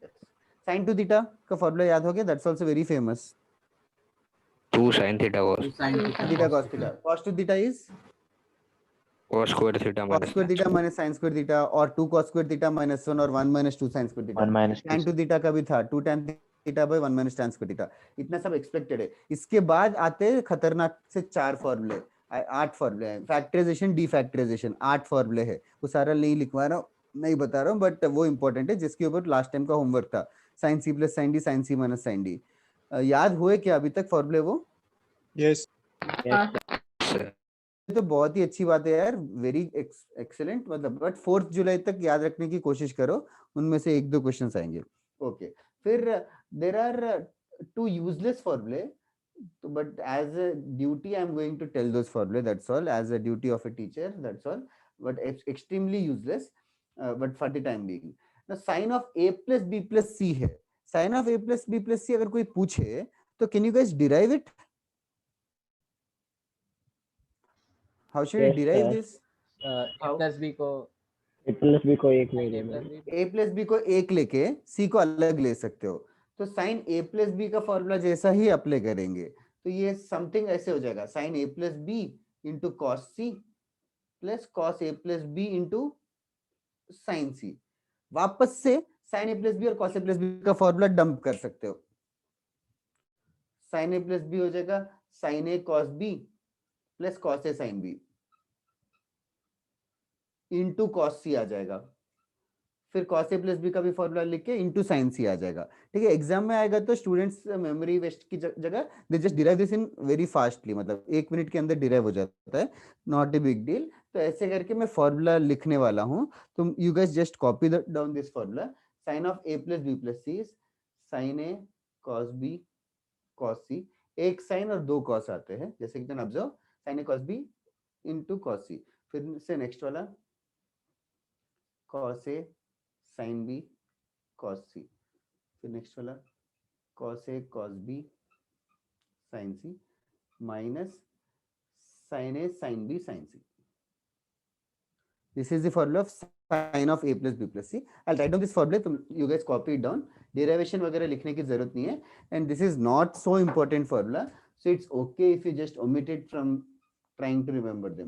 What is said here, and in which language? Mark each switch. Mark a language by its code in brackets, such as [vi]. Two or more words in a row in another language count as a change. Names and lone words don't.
[en] sin 2 theta [hi] का फॉर्मूला याद हो गया, [en] that's also very famous. 2 sin theta cos theta cos theta, cos 2 theta is cos square theta cos square theta minus sin square theta, और 2 cos square theta minus 1 और 1 minus 2 sin square theta। 1 minus tan 2 theta [hi] का भी था [en] 2 tan theta by 1 minus tan square theta। [hi] इतना सब एक्सपेक्टेड है। इसके बाद आते हैं खतरनाक से 4 फॉर्मूले, 8 फॉर्मूले हैं। फैक्टराइजेशन डीफैक्टराइजेशन 8 फॉर्मूले है, वो सारा नहीं लिखवा रहा हूँ, नहीं बता रहा हूँ, बट वो इंपॉर्टेंट है जिसके ऊपर [en] last time [hi] का होमवर्क था, [en] sin c plus sin d, sin c minus sin d। [hi] याद हुए क्या अभी तक फॉर्मूले वो? [en] यस [hi] तो बहुत ही अच्छी बात है यार, [en] very excellent, [hi] मतलब बट 4 जुलाई तक याद रखने की कोशिश करो, उनमें से 1-2 क्वेश्चंस आएंगे। [en] ओके फिर there are 2 useless formulae, but as a duty I'm going to tell those formulae, that's all, as a duty of a teacher, that's all, but it's extremely useless, but for the time being। now sin of a plus b plus c है, sin of a plus b plus c [hi] अगर कोई पूछे तो [en] can you guys derive it? how should we derive this? a plus b [hi] को एक ले लेना, [en] a plus b [hi] को एक लेके c को अलग ले सकते हो, तो [en] sin a plus b [hi] का फॉर्मूला जैसा ही अप्लाई करेंगे, तो ये समथिंग ऐसे हो जाएगा, [en] sin a plus b into cos c plus cos a plus b into sin c। [hi] वापस से [en] sin a plus b [hi] और [en] cos a plus b [hi] का फॉर्मूला डंप कर सकते हो, [en] sin a plus b [hi] हो जाएगा [en] sin a cos b plus cos a sin b into cos c [hi] आ जाएगा, फिर [en] cos a plus b [hi] का भी [en] फॉर्मूला [hi] लिख के [en] into sin c [hi] आ जाएगा। ठीक है, एग्जाम में आएगा तो स्टूडेंट्स [en] memory waste [hi] की जगह [en] they just derive this in very fastly, [hi] मतलब 1 मिनट के अंदर डिराइव हो जाता है, [en] not a big deal. [hi] तो ऐसे करके मैं फॉर्मूला लिखने वाला हूँ, तो [en] you guys just copy down this formula, sin of a plus b plus c is sin a cos b cos c, [hi] एक साइन और [en] 2 cos [hi] आते हैं, जैसे कि [en] can observe sin a cos b into cos c। [hi] फिर से [en] नेक्स्ट वाला cos a sin b cos c, फिर नेक्स्ट वाला cos a cos b sin c minus sin a sin b sin c। This is the formula of sin of a plus b plus c। I'll write down this formula, तो you guys copy it down, derivation [hi] वगैरह लिखने की जरूरत नहीं है, [en] and this is not so important formula, so it's okay if you just omit it from trying to remember them।